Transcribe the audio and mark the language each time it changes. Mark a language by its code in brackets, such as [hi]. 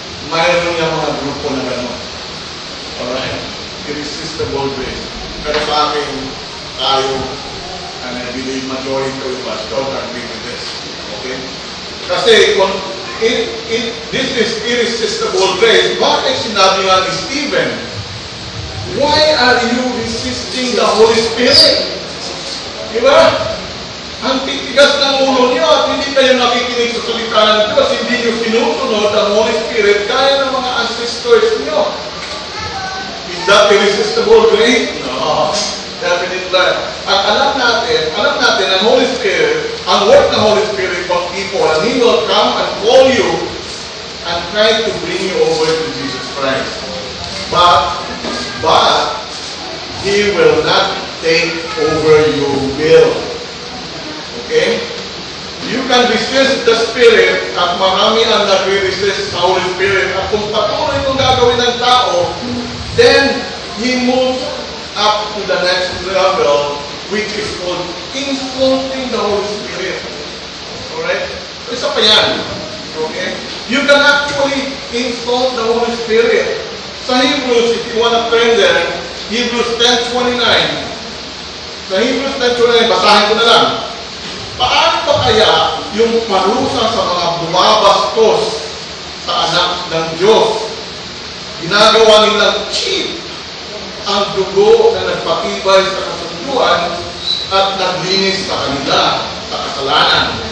[tl] Mayroon niya mga grupo na gano'n. [en] Alright? Irresistible grace. [tl] Pero sa akin, tayo, [en] and I believe majority of us don't agree with this. Okay? [tl] Kasi kung [en] this is irresistible grace, [tl] bakit sinabi nga ni Stephen, [en] why are you resisting the Holy Spirit? Diba? [tl] Ang titigas ng ulo niyo at hindi kayo nakikinig sa salita ng Diyos, hindi niyo sinusunod ang Holy Spirit kaya ng mga ancestors niyo. [en] Is that irresistible grace? No. Definitely. [tl] At alam natin ang [en] Holy Spirit, [tl] ang work ng [en] Holy Spirit of people, and He will come and call you and try to bring you over to Jesus Christ. But He will not take over your will. Okay? You can resist the Spirit [tl] at marami ang nagre-resist sa Holy Spirit. At kung patuloy itong gagawin ng tao, [en] then he moves up to the next level, which is called insulting the Holy Spirit. Alright? So, [tl] isa pa yan. [en] Okay? You can actually insult the Holy Spirit. Sa Hebrews, if you want to turn there, Hebrews 10:29. [tl] Sa Hebrews 10:29, basahin ko na lang. Paano ba kaya yung parusa sa mga bumabastos sa anak ng Diyos? Ginagawa nilang cheap ang dugo na nagpatibay sa kasunduan at naglinis sa kanila sa kasalanan.